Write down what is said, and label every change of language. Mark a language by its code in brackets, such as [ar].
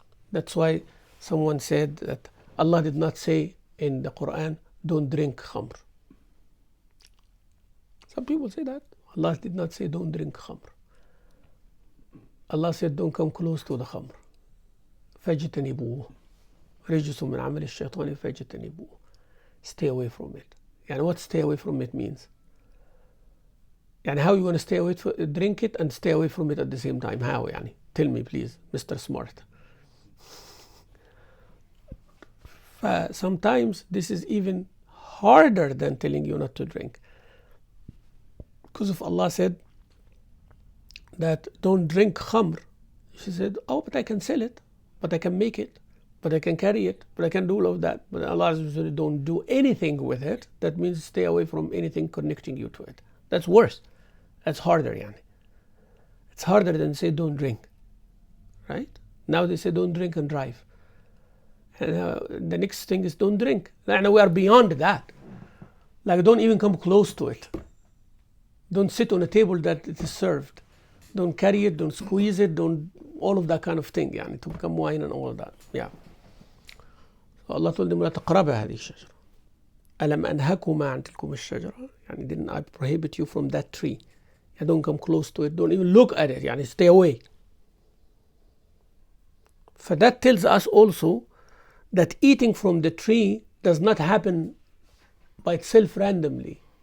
[en] That's why someone said that Allah did not say in the Quran, don't drink khamr. Some people say that. Allah did not say don't drink khamr. Allah said don't come close to the khamr. [ar] فاجتنبوه رجس من عمل الشيطان فاجتنبوه. [en] Stay away from it. [ar] يعني [en] what stay away from it means? يعني how you want to stay away from drink it and stay away from it at the same time? How [ar] يعني? [en] Tell me please, Mr. Smart. Sometimes this is even harder than telling you not to drink. Because if Allah said that don't drink khamr, she said, oh, but I can sell it, but I can make it, but I can carry it, but I can do all of that. But Allah said don't do anything with it. That means stay away from anything connecting you to it. That's worse. That's harder, yani. It's harder than say don't drink, right? Now they say don't drink and drive. And the next thing is don't drink. And we are beyond that. Like don't even come close to it. Don't sit on a table that it is served. Don't carry it, don't squeeze it, don't all of that kind of thing, [ar] يعني, [en] to become wine and all of that. Yeah. So Allah told them, [ar] لا تقربا هذه الشجرة. ألم أنهكما عن تلكم الشجرة. يعني [en] didn't I prohibit you from that tree? Yeah, don't come close to it, don't even look at it, يعني stay away. For that tells us also that eating from the tree does not happen by itself randomly.